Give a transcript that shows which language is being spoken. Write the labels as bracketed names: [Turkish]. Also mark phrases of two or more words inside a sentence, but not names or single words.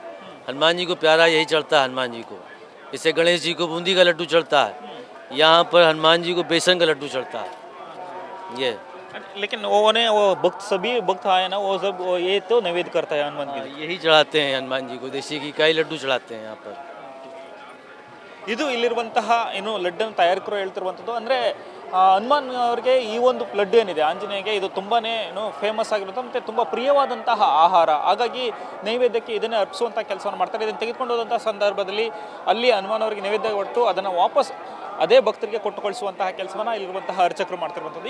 [Hindi] हनुमान जी को प्यारा यही चढ़ता है. हनुमान जी को जैसे गणेश जी को बूंदी का लड्डू चढ़ता है, यहाँ पर हनुमान जी को बेसन का लड्डू चढ़ता है. ये लेकिन वो भक्त सभी भक्त आए ना, वो सब ये तो नैवेद्य करता है हनुमान जी. यही चढ़ाते हैं हनुमान जी को. देसी घी का ही लड्डू चढ़ाते हैं यहाँ पर. [Kannada] ಇದು ಇಲ್ಲಿರುವಂತಹ ಏನು ಲಡ್ಡನ್ನು ತಯಾರಕರು ಹೇಳ್ತಿರುವಂಥದ್ದು. ಅಂದರೆ ಹನುಮಾನ್ ಅವರಿಗೆ ಈ ಒಂದು ಲಡ್ಡು ಏನಿದೆ ಆಂಜನೇಯಗೆ ಇದು ತುಂಬಾ ಏನು ಫೇಮಸ್ ಆಗಿರುತ್ತೆ ಮತ್ತು ತುಂಬ ಪ್ರಿಯವಾದಂತಹ ಆಹಾರ. ಹಾಗಾಗಿ ನೈವೇದ್ಯಕ್ಕೆ ಇದನ್ನೇ ಅರ್ಪಿಸುವಂಥ ಕೆಲಸವನ್ನು ಮಾಡ್ತಾರೆ. ಇದನ್ನು ತೆಗೆದುಕೊಂಡು ಹೋದಂಥ ಸಂದರ್ಭದಲ್ಲಿ ಅಲ್ಲಿ ಹನುಮಾನ್ ಅವರಿಗೆ ನೈವೇದ್ಯ ಕೊಟ್ಟು ಅದನ್ನು ವಾಪಸ್ ಅದೇ ಭಕ್ತರಿಗೆ ಕೊಟ್ಟು ಕಳಿಸುವಂತಹ ಕೆಲಸವನ್ನು ಇಲ್ಲಿರುವಂತಹ ಅರ್ಚಕರು ಮಾಡ್ತಿರುವಂಥದ್ದು.